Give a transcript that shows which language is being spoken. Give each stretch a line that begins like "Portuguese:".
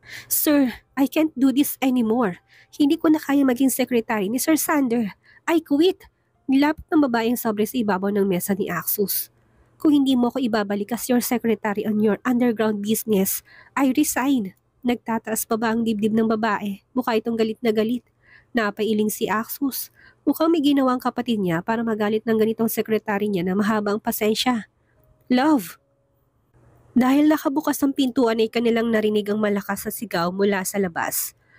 English: Sir, I can't do this anymore.
Filipino: Hindi ko na kaya maging secretary ni Sir Sander.
English: I quit.
Filipino: Nilapit ng babaeng sobre sa ibabaw ng mesa ni Axus. Kung hindi mo ko ibabalik
English: as your secretary on your underground business, I resign.
Filipino: Nagtataas pa ba ang dibdib ng babae? Mukha itong galit na galit. Napailing si Axus. Mukhang may ginawang kapatid niya para magalit ng ganitong sekretary niya na mahabang pasensya. Love! Dahil nakabukas ang pintuan ay kanilang narinig ang malakas na sigaw mula sa labas.